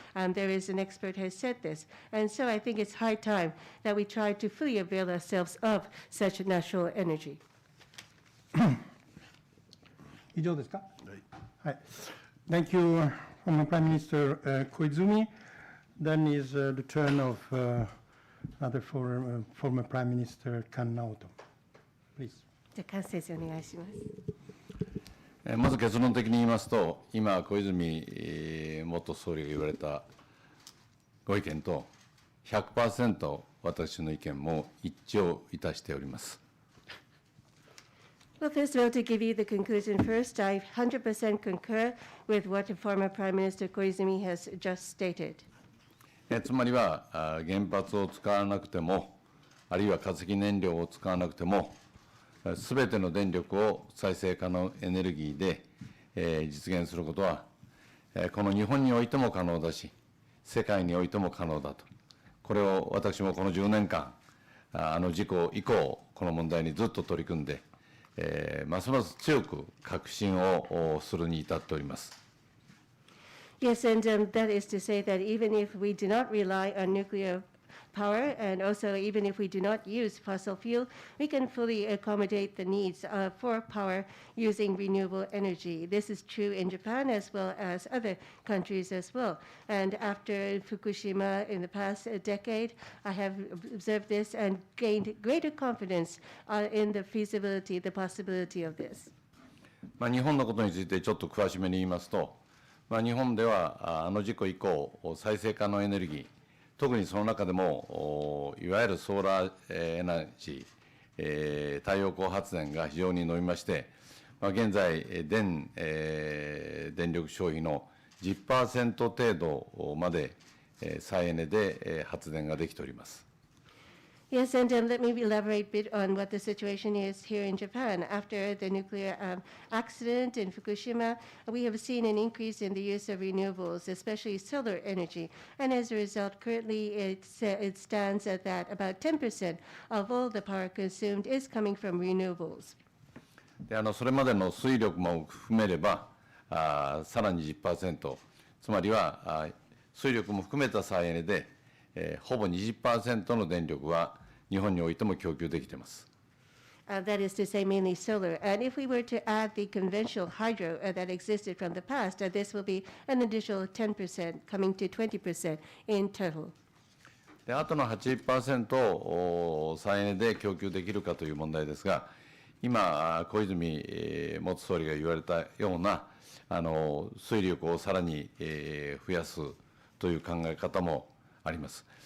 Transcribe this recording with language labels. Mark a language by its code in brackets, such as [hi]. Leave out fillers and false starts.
[en] There is an expert who has said this. And so I think it's high time that we try to fully avail ourselves of such natural energy. [ja] 以上ですか?はい。 [en] Thank you, former Prime Minister Koizumi. Then is the turn of another former Prime Minister Naoto. Please. [ja] じゃあ、菅先生お願いします。まず結論的に言いますと、今、小泉元総理が言われたご意見と 100% 私の意見も一致をいたしております。 [en] Well, first of all, to give you the conclusion first, I 100% concur with what former Prime Minister Koizumi has just stated. [ja] つまりは原発を使わなくても、あるいは化石燃料を使わなくても、すべての電力を再生可能エネルギーで実現することは、この日本においても可能だし、世界においても可能だとこれを私もこの10年間、あの事故以降、この問題にずっと取り組んで、ますます強く確信をするに至っております。 [en] Yes, and that is to say that even if we do not rely on nuclear power, and also even if we do not use fossil fuel, we can fully accommodate the needs for power using renewable energy. This is true in Japan as well as other countries as well. And after Fukushima in the past decade, I have observed this and gained greater confidence in the feasibility, the possibility of this. [ja] 日本のことについてちょっと詳しめに言いますと、日本ではあの事故以降、再生可能エネルギー、特にその中でもいわゆるソーラーエナジー、太陽光発電が非常に伸びまして、現在電力消費の 10% 程度まで再エネで発電ができております。 [en] Yes, and let me elaborate a bit on what the situation is here in Japan. After the nuclear accident in Fukushima, we have seen an increase in the use of renewables, especially solar energy. And as a result, currently it stands at that about 10% of all the power consumed is coming from renewables. [ja] でそれまでの水力も含めればさらに 10%、つまりは水力も含めた再エネで、ほぼ 20% の電力は日本においても供給できています。 [en] That is to say, mainly solar. And if we were to add the conventional hydro that existed from the past, this will be an additional 10%, coming to 20% in total. [ja] であとの 80% を再エネで供給できるかという問題ですが、今、小泉元総理が言われたような水力をさらに増やすという考え方もあります。